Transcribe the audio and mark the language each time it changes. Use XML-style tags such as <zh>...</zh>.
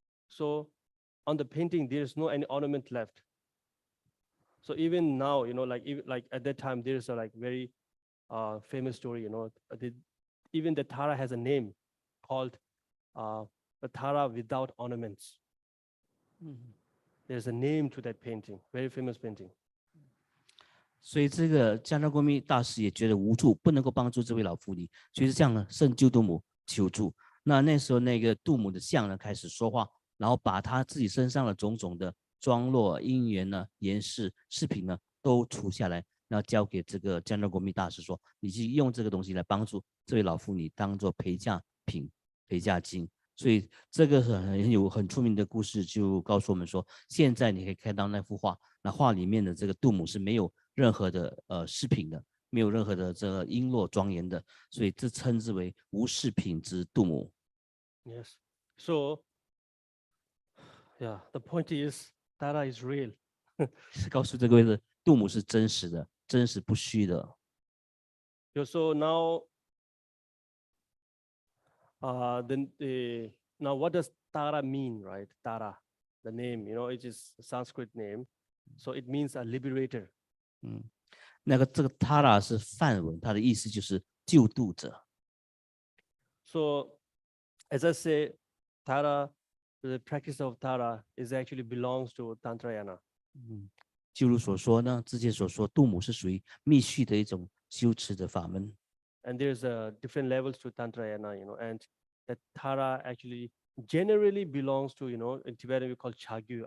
<en>So on the painting, there's no any ornament left. So even now, like at that time, there's a very famous story, even the Tara has a name called the Tara without ornaments. There's a name to that painting, very famous painting.</en> <zh>所以这个江扎公密大师也觉得无助，不能够帮助这位老妇女，所以是这样呢，圣救度母求助。那时候那个度母的像呢开始说话，然后把他自己身上的种种的妆络、因缘呢、言饰、饰品呢都除下来，然后交给这个江扎公密大师说，你去用这个东西来帮助这位老妇女，当做陪嫁品、陪嫁金。所以这个很出名的故事就告诉我们说，现在你可以看到那幅画，那画里面的这个度母是没有任何的饰品的，没有任何的这个璎珞庄严的，所以这称之为无饰品之度母。</zh> <en>Yes. So, yeah, the point is, Tara is real.</en> <zh>是告诉这个位置，度母是真实的，真实不虚的。</zh> <en>So now, then now what does Tara mean, right? Tara, the name, it is a Sanskrit name. So it means a liberator.</en> <zh>这个 Tara 是梵文，它的意思就是救度者。</zh> <en>So as I say, Tara, the practice of Tara is actually belongs to Tantrayana.</en> <zh>就如所说呢，之前所说，度母是属于密续的一种修持的法门。</zh> <en>And there's different levels to Tantrayana, and that Tara actually generally belongs to, in Tibetan we call Chagyu.</en>